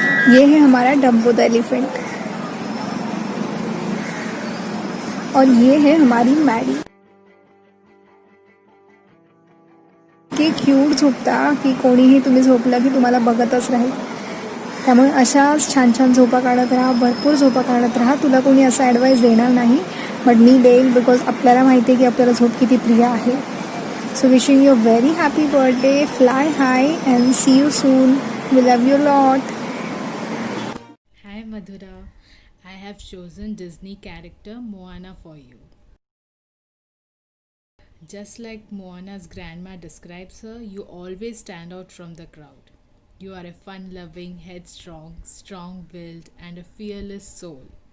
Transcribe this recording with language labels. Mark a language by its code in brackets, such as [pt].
[hi] ये है हमारा डम्बो द एलिफेंट और ये है हमारी [mr] मॅडी की क्यूट झोपता की कोणीही तुम्ही झोपला की तुम्हाला बघतच राहील. त्यामुळे अशाच छान छान झोपा काढत राहा, भरपूर झोपा काढत राहा. तुला कोणी असं ॲडवाईस देणार नाही, बट मी देईल बिकॉज आपल्याला माहिती आहे की आपल्याला झोप किती प्रिय आहे. [en] So wishing you a very happy birthday, fly high and see you soon. We love you lot. Hi Madhura, I have chosen Disney character Moana for you. Just like Moana's grandma describes her, you always stand out from the crowd. You are a fun loving, headstrong, strong willed, and a fearless soul.